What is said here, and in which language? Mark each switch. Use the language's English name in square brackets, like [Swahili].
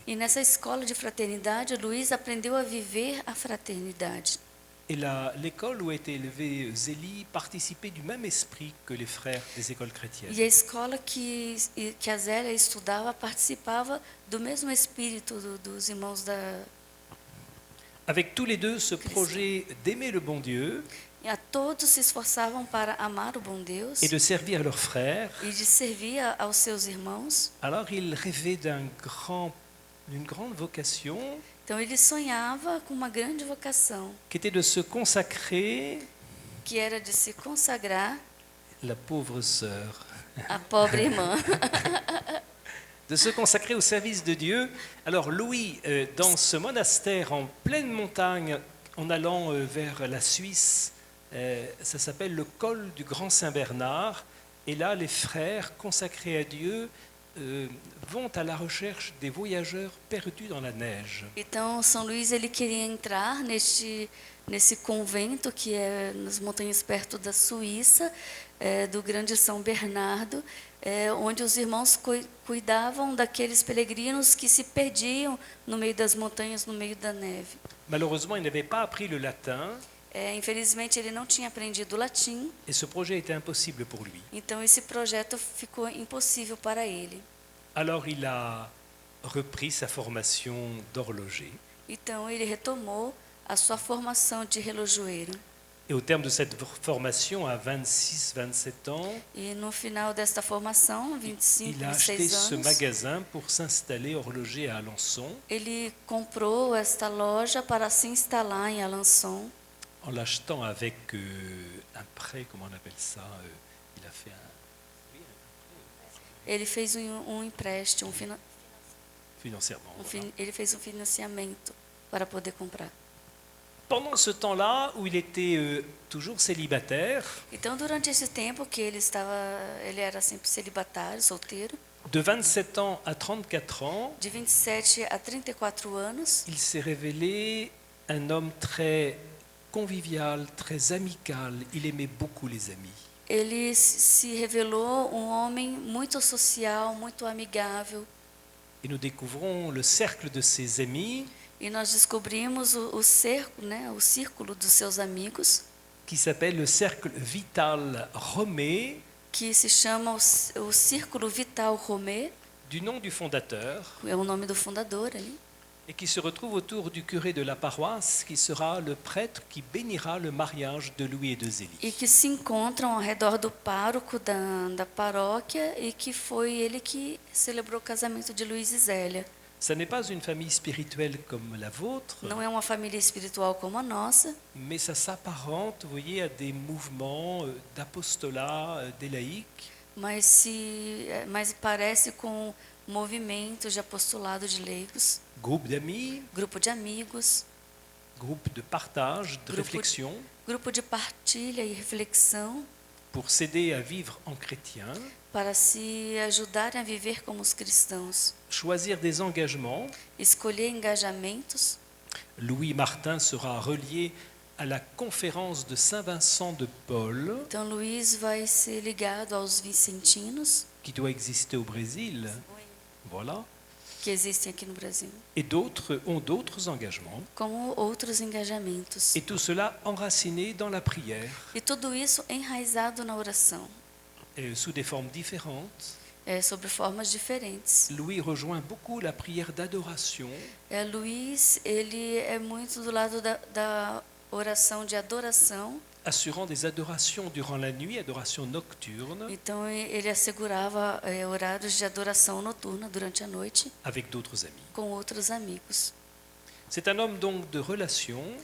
[Portuguese] E nessa escola de fraternidade, Luiz aprendeu a viver a fraternidade. [French] Et l'école où était élevée Zélie participait du même esprit que les frères des écoles chrétiennes. [Portuguese] E a escola que a Zélia estudava participava do mesmo espírito dos irmãos da... [French] Avec tous les deux ce projet d'aimer le bon Dieu [Portuguese] E a todos se esforçavam para amar o bom Deus [French] et de servir leurs frères, [Portuguese] e de servir aos seus irmãos. [French] alors ils rêvaient d'une grande vocation [Portuguese] Então ele sonhava com uma grande vocação, [French] qui était de se consacrer, [Portuguese] que era de se consagrar [French] la pauvre sœur, [Portuguese] à pobre irmã. [French] de se consacrer au service de Dieu. Alors Louis, dans ce monastère en pleine montagne, en allant vers la Suisse, ça s'appelle le col du Grand Saint-Bernard. Et là, les frères consacrés à Dieu vont à la recherche des voyageurs perdus dans la neige. [Portuguese] Então São Luís ele queria entrar nesse convento que é nas montanhas perto da Suíça, do Grande São Bernardo, onde os irmãos cuidavam daqueles peregrinos que se perdiam no meio das montanhas, no meio da neve. [French] Malheureusement, ils n'avaient pas appris le latin. [Portuguese] Infelizmente, ele não tinha aprendido latim, [French] et ce projet était impossible pour lui. [Portuguese] então esse projeto ficou impossível para ele. [French] Alors il a repris sa formation d'horloger. [Portuguese] Então, ele retomou a sua formação de relojoeiro. [French] Et au terme de cette formation, à 26, 27 ans, [Portuguese] E no final desta formação, 25, [French] il a acheté [Portuguese] 26 [French] ce [Portuguese] anos, [French] magasin pour s'installer horloger à Alençon, [Portuguese] ele comprou esta loja para se instalar em Alençon. [French] en l'achetant avec un prêt, comment on appelle ça il a fait [Portuguese] Ele fez empréstimo, [French] financièrement. Voilà. [Portuguese] ele fez financiamento para poder comprar. [French] Pendant ce temps-là, où il était toujours célibataire, [Portuguese] Então, durante esse tempo que ele era sempre celibatário, solteiro, [French] de 27 ans à 34 ans, [Portuguese] de 27 a 34 anos, [French] il s'est révélé un homme très convivial, très amical. Il aimait beaucoup les amis. [Portuguese] ele se revelou homem muito social, muito amigável. [French] Et nous découvrons le cercle de ses amis [Portuguese] E nós descobrimos o cerco, né, o círculo dos seus amigos, [French] qui s'appelle le cercle vital Romé, [Portuguese] que se chama o Círculo Vital Romé, [French] du nom du fondateur, [Portuguese] é o nome do fundador ali, [French] et qui se retrouve autour du curé de la paroisse, qui sera le prêtre qui bénira le mariage de Louis et de Zélie. [Portuguese] e que se encontram ao redor do pároco da paróquia e que foi ele que celebrou o casamento de Luiz e Zélia. [French] Ce n'est pas une famille spirituelle comme la vôtre, [Portuguese] Não é uma família espiritual como a nossa, [French] mais ça s'apparente, vous voyez, à des mouvements d'apostolat des laïcs, [Portuguese] mas parece com movimentos de apostolado de leigos, [French] groupe d'amis, [Portuguese] grupo de amigos, [French] groupe de partage, de Groupe- réflexion, [Portuguese] grupo de partilha e reflexão [French] pour s'aider à vivre en chrétien, [Portuguese] para se ajudarem a viver como os cristãos. [French] choisir des engagements. [Portuguese] Escolher engajamentos. [French] Louis Martin sera relié à la conférence de Saint-Vincent de Paul, [Portuguese] Então, Luiz vai ser ligado aos vicentinos, [French] qui doit exister au Brésil. Voilà. [Portuguese] que existem aqui no Brasil, [French] Et d'autres ont d'autres engagements. [Portuguese] como outros engajamentos. [French] Et tout cela enraciné dans la prière, [Portuguese] E tudo isso enraizado na oração, [French] sous des formes différentes. [Portuguese] sobre formas diferentes. [French] Louis rejoint beaucoup la prière d'adoration, [Portuguese] Luiz, ele é muito do lado da oração de adoração. [French] assurant des adorations durant la nuit, adoration nocturne, [Portuguese] Então, ele assegurava horários de adoração noturna durante a noite [French] avec d'autres amis. [Portuguese] com outros amigos. [French] C'est un homme donc de relation,